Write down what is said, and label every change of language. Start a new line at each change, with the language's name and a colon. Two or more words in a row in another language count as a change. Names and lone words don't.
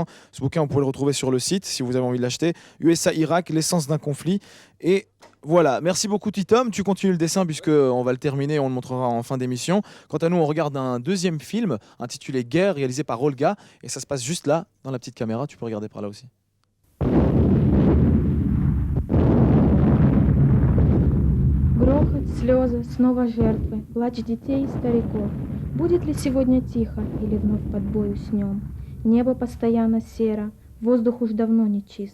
French: Ce bouquin, vous pouvez le retrouver sur le site si vous avez envie de l'acheter. USA-Irak, l'essence d'un conflit. Et voilà, merci beaucoup Titom, tu continues le dessin puisqu'on va le terminer et on le montrera en fin d'émission. Quant à nous, on regarde un deuxième film intitulé Guerre, réalisé par Olga, et ça se passe juste là, dans la petite caméra, tu peux regarder par là aussi.
Russian: Грохот, слезы, снова жертвы, плач детей и стариков. Будет ли сегодня тихо или вновь под бой уснем? Небо постоянно серо, воздух уж давно не чист.